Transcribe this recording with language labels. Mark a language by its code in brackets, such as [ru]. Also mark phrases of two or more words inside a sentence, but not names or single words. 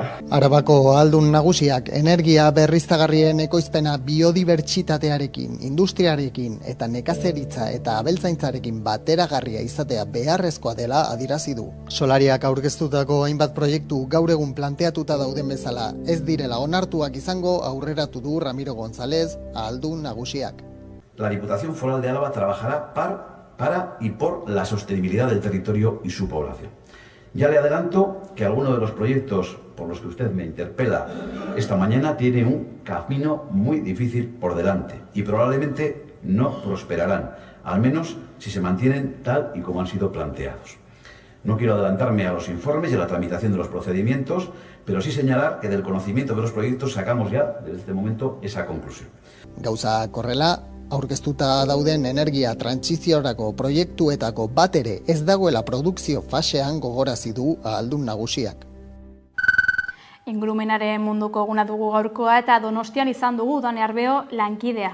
[eu] Arabako aldun nagusiak energia berriztagarrien ekoizpena biodibertsitatearekin, industriarekin eta nekazeritza eta abeltzaintzarekin bateragarria izatea beharrezkoa dela adierazi du. Solariak aurkeztutako hainbat proiektu gaur egun planteatuta dauden bezala ez direla onartuak izango aurreratu du Ramiro González aldun nagusiak. [es] La Diputación Foral de Álava trabajará para y por la sostenibilidad del territorio y su población. Ya le adelanto que alguno de los proyectos por los que usted me interpela esta mañana tiene un camino muy difícil por delante y probablemente no prosperarán, al menos si se mantienen tal y como han sido planteados. No quiero adelantarme a los informes y a la tramitación de los procedimientos, pero sí señalar que del conocimiento de los proyectos sacamos ya desde este momento esa conclusión. [eu] Gauza korrela, aurkeztuta dauden energia trantsiziorako proiektuetako bat ere ez dagoela produkzio fasean gogorazi du aldun nagusiak. Ingurumenaren munduko eguna dugu gaurkoa eta Donostian izan dugu Dane Arbeo lankidea.